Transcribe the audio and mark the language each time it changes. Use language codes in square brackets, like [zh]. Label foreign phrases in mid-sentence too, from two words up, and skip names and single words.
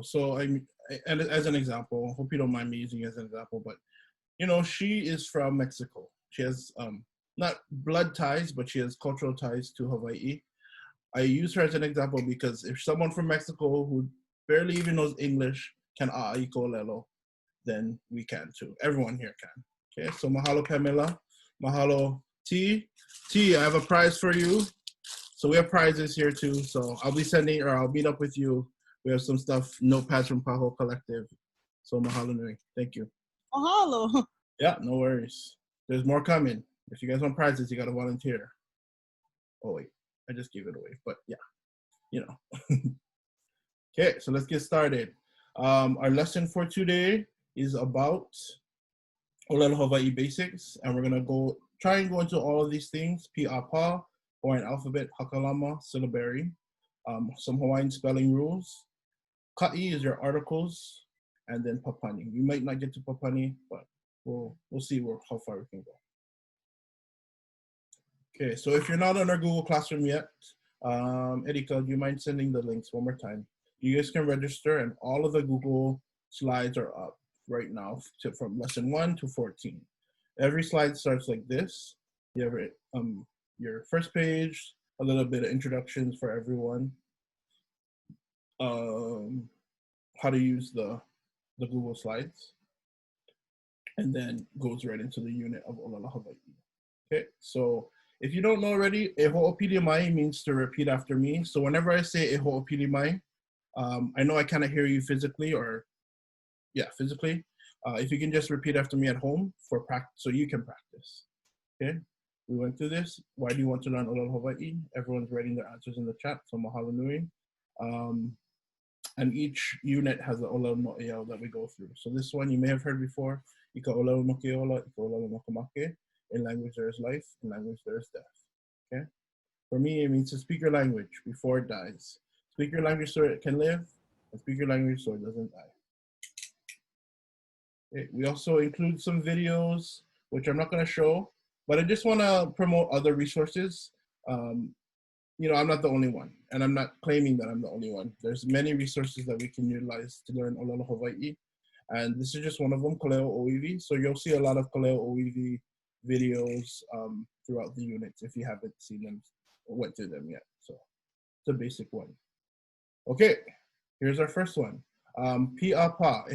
[en] So and as an example, hope you don't mind me using it as an example, but you know, she is from Mexico. She has not blood ties, but she has cultural ties to Hawaii. I use her as an example because if someone from Mexico who barely even knows English can [haw] ʻAʻA ʻŌlelo, [en] then we can too. Everyone here can. Okay, so mahalo Pamela, mahalo T. I have a prize for you. So we have prizes here too. So I'll be sending, or I'll meet up with you. We have some stuff, notepads from Paho Collective. So [haw] mahalo nui. [en] Thank you. Mahalo. Yeah, no worries. There's more coming. If you guys want prizes, you got to volunteer. Oh wait, I just gave it away, but yeah, you know. Okay, so let's get started. Our lesson for today is about ʻŌlelo Hawai'i Basics, and we're gonna try and go into all of these things: PİʻāPΑ, Hawaiian Alphabet, HAKALAMA, Syllabary, some Hawaiian Spelling Rules. KAʻI is your articles, and then PAPANI. We might not get to PAPANI, but we'll see how far we can go. Okay, so if you're not on our Google Classroom yet, Erika, do you mind sending the links one more time? You guys can register, and all of the Google slides are up right now from lesson 1 to 14. Every slide starts like this. You have your first page, a little bit of introductions for everyone, how to use the Google slides, and then goes right into the unit of ʻŌlelo Hawai'i. Okay, so if you don't know already, [haw] e ho'opili mai [en] means to repeat after me. So whenever I say [haw] e ho'opili mai, [en] I know I cannot hear you physically, or yeah, physically. If you can just repeat after me at home for practice, so you can practice. Okay, we went through this. Why do you want to learn ʻŌlelo Hawai'i? Everyone's writing their answers in the chat, so [haw] mahalo nui. [en] And each unit has the [haw] ʻŌlelo no ʻeau [en] that we go through. So this one you may have heard before. [haw] Ika ʻŌlelo no ke ola, ika ʻŌlelo no ka make. [en] In language there is life, in language there is death. Okay? For me, it means to speak your language before it dies. Speak your language so it can live, and speak your language so it doesn't die. Okay. We also include some videos, which I'm not going to show, but I just want to promote other resources. You know, I'm not the only one, and I'm not claiming that I'm the only one. There's many resources that we can utilize to learn ʻŌlelo Hawai'i, and this is just one of them, Kaleo Oiwi. So you'll see a lot of Kaleo Oiwi videos throughout the units if you haven't seen them or went through them yet. So it's a basic one. Okay, here's our first one. PİʻāPΑ.